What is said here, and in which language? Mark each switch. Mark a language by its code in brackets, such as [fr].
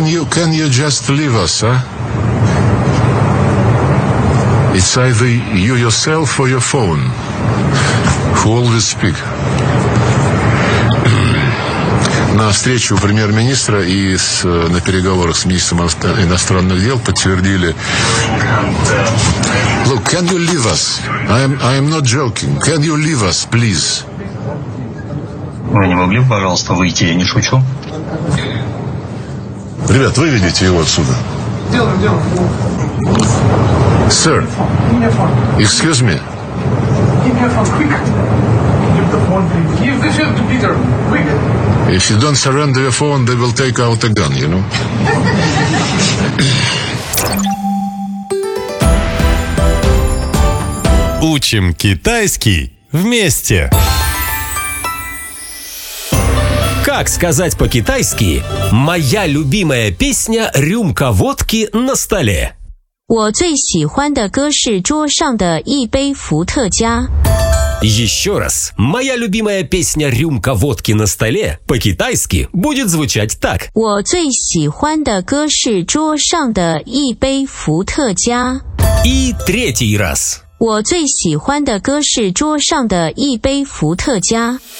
[en] Can you just leave us, huh? It's either you yourself or your phone who always speak. [ru] На встрече у премьер-министра и на переговорах с министром иностранных дел подтвердили. [en] Look, can you leave us? I am not joking. Can you leave us, please? [ru] Вы не могли бы, пожалуйста, выйти? Я не шучу. Ребят, выведите его отсюда. Делаем. [en] Сэр, excuse me. If you don't surrender your phone, they will take out a gun, you know? [ru] Учим китайский вместе. Как сказать по-китайски «Моя любимая песня – рюмка водки на столе»? [zh] 我最喜欢的歌是桌上的一杯伏特加. [ru] Еще раз, моя любимая песня «Рюмка водки на столе» по-китайски будет звучать так. [zh] 我最喜欢的歌是桌上的一杯伏特加. [ru] И третий раз. [zh] 我最喜欢的歌是桌上的一杯伏特加.